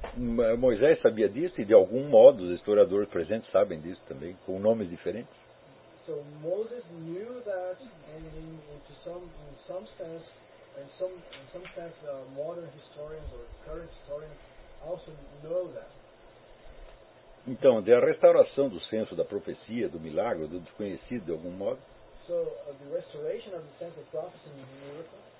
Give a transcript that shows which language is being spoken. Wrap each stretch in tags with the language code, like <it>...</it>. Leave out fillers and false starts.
<pt>Moisés sabia disso e de algum modo os historiadores presentes sabem disso também, com nomes diferentes.</pt> <en>So Moses knew that, and in some sense, modern historians or current historians also know that.</en> <pt>Então, de a restauração do senso da profecia, do milagre, do desconhecido, de algum modo.</pt> <en>The restoration of the sense of prophecy and miracle</en>